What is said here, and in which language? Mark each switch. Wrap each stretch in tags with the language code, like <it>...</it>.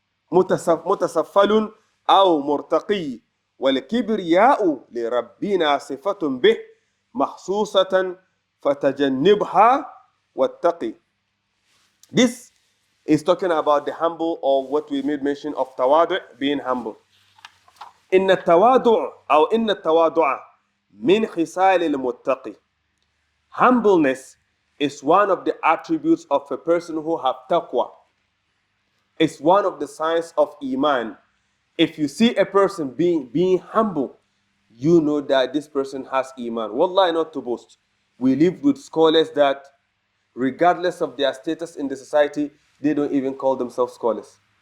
<ar>متسفل أو مرتقي والكبرياء لربنا صفة به مخصوصة فتجنبها واتقي.</ar> <en>This is talking about the humble, or what we made mention of tawadu, being humble.</en> <ar>إن التواضع أو إن التواضع من خصال المتقي.</ar> <en>Humbleness is one of the attributes of a person who have taqwa. It's one of the signs of iman. If you see a person being humble, you know that this person has iman. Wallahi, not to boast. We live with scholars that, regardless of their status in the society, they don't even call themselves scholars.</en>